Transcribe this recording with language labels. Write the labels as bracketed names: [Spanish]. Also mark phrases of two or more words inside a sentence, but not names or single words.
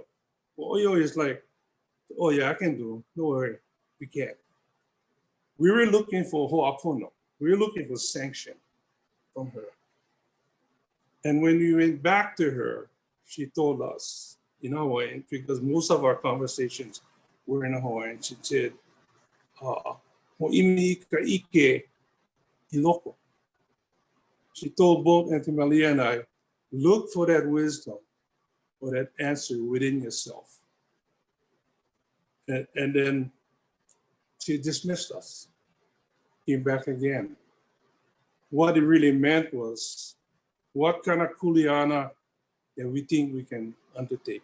[English] Ho'oyo is like, oh yeah, I can do, don't worry, we can't. We were looking for ho'oponopono. We were looking for sanction from her. And when we went back to her, she told us in Hawaiian, because most of our conversations were in Hawaiian, she said, [Hawaiian] ho'imi ka ʻIke I loko. [English] She told both Aunty Malia and I, look for that wisdom or that answer within yourself. And then she dismissed us, came back again. What it really meant was, what kind of kuleana that we think we can undertake.